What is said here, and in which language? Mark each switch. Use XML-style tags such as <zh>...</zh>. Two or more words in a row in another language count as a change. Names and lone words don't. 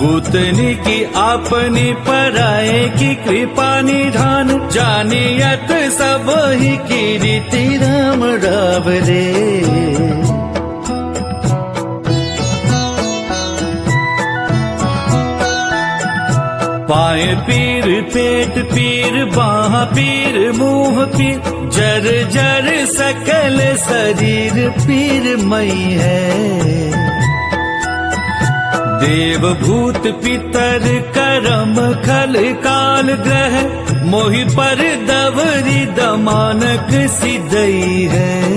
<bra>भूतनी की आपनी पराए की कृपा निधान, जानियत सब ही की रीति राम रावरे। पाए पीर पेट पीर बाह पीर मुंह पीर, जर जर सकल शरीर पीरमय है। देव भूत पितर करम खल काल ग्रह, मोहि पर दवरी दमानक सिदई है।</bra>